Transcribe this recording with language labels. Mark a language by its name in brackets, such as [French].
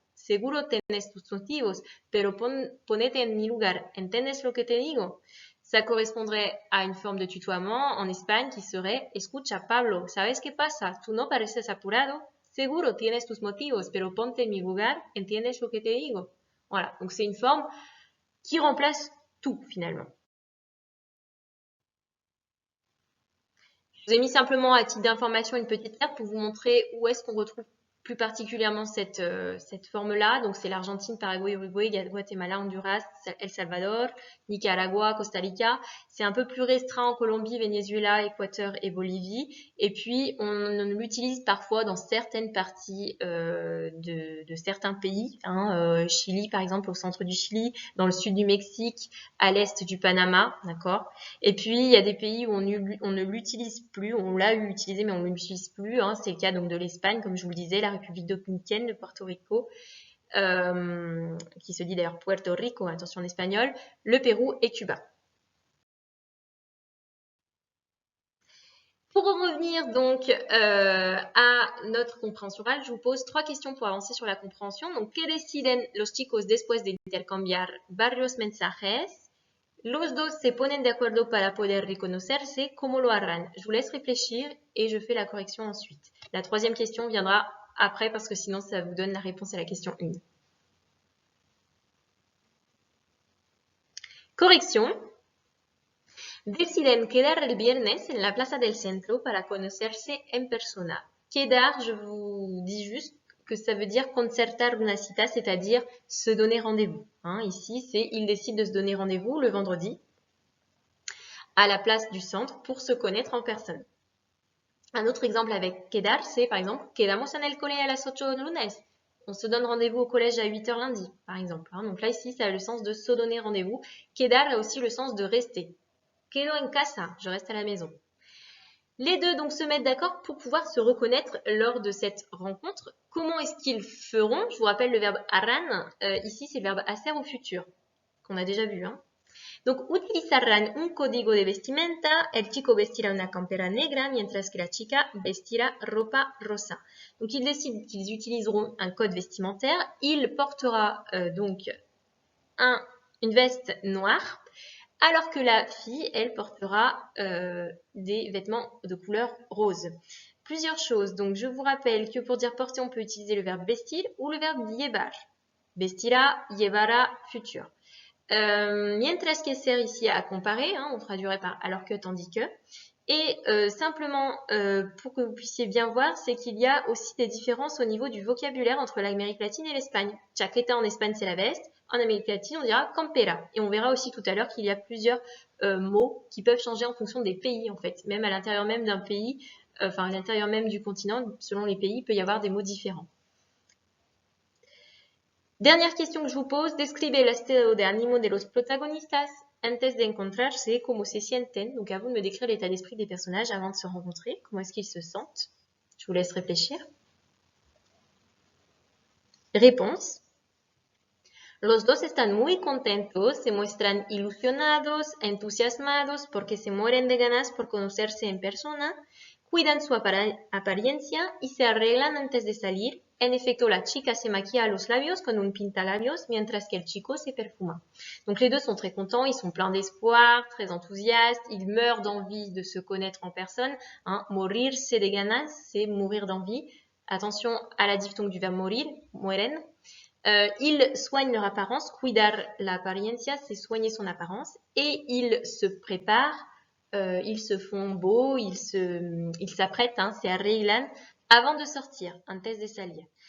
[Spanish] Seguro tenés tus motivos, pero ponete en mi lugar. ¿Entiendes lo que te digo? [French] Ça correspondrait à une forme de tutoiement en Espagne qui serait [Spanish] Escucha, Pablo, ¿sabes qué pasa? Tú no pareces apurado. Seguro tienes tus motivos, pero ponte en mi lugar. ¿Entiendes lo que te digo? [French] Voilà, donc c'est une forme qui remplace tout finalement. Je vous ai mis simplement à titre d'information une petite carte pour vous montrer où est-ce qu'on retrouve plus particulièrement cette forme-là. Donc c'est l'Argentine, Paraguay, Uruguay, Guatemala, Honduras, El Salvador, Nicaragua, Costa Rica. C'est un peu plus restreint en Colombie, Venezuela, Équateur et Bolivie. Et puis on l'utilise parfois dans certaines parties de certains pays. Chili par exemple, au centre du Chili, dans le sud du Mexique, à l'est du Panama, d'accord. Et puis il y a des pays où on ne l'utilise plus, on l'a utilisé mais on ne l'utilise plus. C'est le cas donc de l'Espagne, comme je vous le disais, la République dominicaine, de Porto Rico, qui se dit d'ailleurs Puerto Rico, attention en espagnol, le Pérou et Cuba. Pour en revenir donc à notre compréhension orale, je vous pose 3 questions pour avancer sur la compréhension. [Spanish] Donc, ¿qué deciden los chicos después de intercambiar varios mensajes? Los dos se ponen de acuerdo para poder reconocerse. ¿Cómo lo harán? [French] Je vous laisse réfléchir et je fais la correction ensuite. La 3e question viendra après parce que sinon ça vous donne la réponse à la question 1. Correction. [Spanish] Deciden quedar el viernes en la plaza del centro para conocerse en persona. [French] Quedar, je vous dis juste que ça veut dire [Spanish] concertar una cita, [French] c'est-à-dire se donner rendez-vous. Ici, c'est ils décident de se donner rendez-vous le vendredi à la place du centre pour se connaître en personne. Un autre exemple avec quedar, c'est par exemple [Spanish] quedamos en el cole a las 8 lunes. [French] On se donne rendez-vous au collège à 8h lundi, par exemple. Donc là, ici, ça a le sens de se donner rendez-vous. Quedar a aussi le sens de rester. [Spanish] Quedo en casa, [French] je reste à la maison. Les deux donc se mettent d'accord pour pouvoir se reconnaître lors de cette rencontre. Comment est-ce qu'ils feront? Je vous rappelle le verbe harán. Ici, c'est le verbe hacer au futur, qu'on a déjà vu. [Spanish] Hein. Donc, utilizarán un código de vestimenta. El chico vestirá una campera negra, mientras que la chica vestirá ropa rosa. [French] Donc, ils décident qu'ils utiliseront un code vestimentaire. Il portera donc une veste noire, alors que la fille, elle, portera des vêtements de couleur rose. Plusieurs choses. Donc, je vous rappelle que pour dire porter, on peut utiliser le verbe vestir ou le verbe llevar. Vestirá, llevará, futur. Mientras que sert ici à comparer, hein, on traduirait par alors que, tandis que. Et simplement, pour que vous puissiez bien voir, c'est qu'il y a aussi des différences au niveau du vocabulaire entre l'Amérique latine et l'Espagne. Chaqueta en Espagne, c'est la veste. En Amérique latine, on dira campera. Et on verra aussi tout à l'heure qu'il y a plusieurs mots qui peuvent changer en fonction des pays, en fait. Même à l'intérieur même d'un pays, enfin à l'intérieur même du continent, selon les pays, il peut y avoir des mots différents. Dernière question que je vous pose, [Spanish] describe el estado de ánimo de los protagonistas antes de encontrarse, cómo se sienten. [French] Donc à vous de me décrire l'état d'esprit des personnages avant de se rencontrer, comment est-ce qu'ils se sentent. Je vous laisse réfléchir. Réponse. [Spanish] Los dos están muy contentos, se muestran ilusionados, entusiasmados porque se mueren de ganas por conocerse en persona, cuidan su apariencia y se arreglan antes de salir. En efecto, la chica se maquilla los labios con un pintalabios, mientras que el chico se perfuma. [French] Donc les deux sont très contents, ils sont pleins d'espoir, très enthousiastes, ils meurent d'envie de se connaître en personne. Hein. Morirse de ganas, c'est mourir d'envie. Attention à la diphtongue du verbe morir, mueren. Ils soignent leur apparence, [Spanish] cuidar la apariencia, [French] c'est soigner son apparence, et ils se préparent, ils se font beaux, ils s'apprêtent, hein, c'est arreglan, avant de sortir, [Spanish] antes de salir.